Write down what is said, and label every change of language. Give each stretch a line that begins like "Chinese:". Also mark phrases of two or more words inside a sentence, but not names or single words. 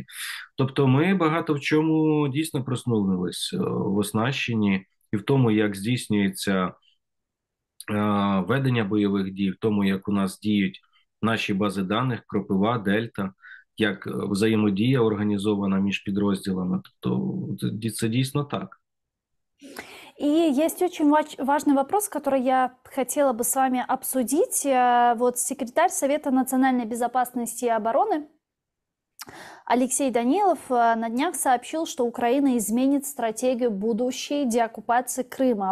Ukrainian: Тобто ми багато в чому дійсно проснулись в оснащенні і в тому, як здійснюється ведення бойових дій, в тому, як у нас діють наші бази даних, Кропива, Дельта, як взаємодія організована між підрозділами. Тобто це дійсно так.
Russian: И есть очень важный вопрос, который я хотела бы с вами обсудить. Вот секретарь Совета национальной безопасности и обороны Алексей Данилов на днях сообщил, что Украина изменит стратегию будущей деоккупации Крыма.